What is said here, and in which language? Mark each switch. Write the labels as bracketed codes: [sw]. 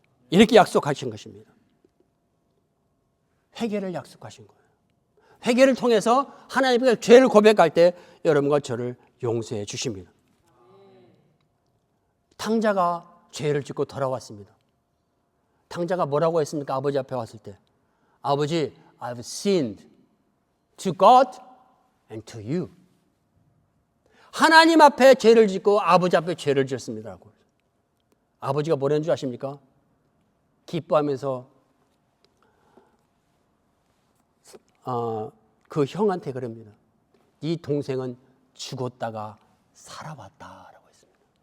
[ko] 이렇게 약속하신 것입니다. 회개를 약속하신 거예요. 회개를 통해서 하나님께 죄를 고백할 때 여러분과 저를 용서해 주십니다. 탕자가 죄를 짓고 돌아왔습니다. 탕자가 뭐라고 했습니까? 아버지 앞에 왔을 때 아버지, [en] I've sinned to God and to you. [ko] 하나님 앞에 죄를 짓고 아버지 앞에 죄를 지었습니다. 아버지가 뭐라는 줄 아십니까? 기뻐하면서 그 형한테 그럽니다. 네 동생은 죽었다가 살아왔다라고 했습니다.